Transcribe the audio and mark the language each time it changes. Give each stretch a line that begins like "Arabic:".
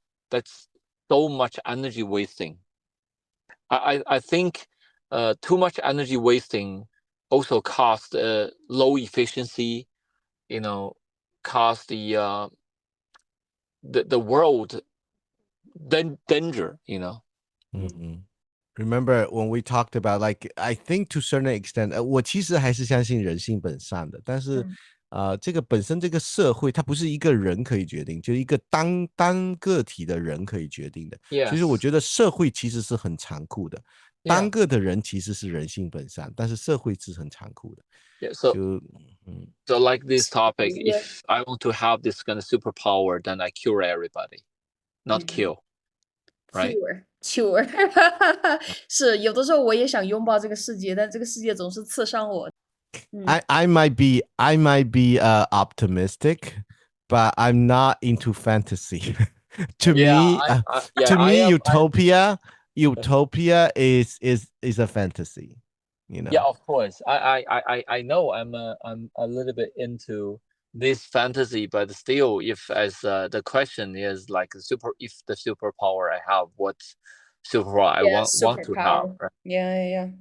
English: That's so much energy wasting. I think too much energy wasting also cost low efficiency, cost the world danger. Remember when we talked about, like, I think to a certain extent,
Chinese: 我其实还是相信人性本善的，但是这个本身这个社会它不是一个人可以决定，就是一个单个体的人可以决定的。其实我觉得社会其实是很残酷的，单个的人其实是人性本善，但是社会是很残酷的。
English: So like this topic, if I want to have this kind of superpower, then I cure everybody, not kill, right?
Chinese: Cure 是有的时候我也想拥抱这个世界，但这个世界总是刺伤我。
English: I might be optimistic, but I'm not into fantasy. To me, utopia is a fantasy. You know? Yeah, of course. I know I'm a little bit into this fantasy, but still, if as the question is like if the superpower I have, what superpower I want to have, right?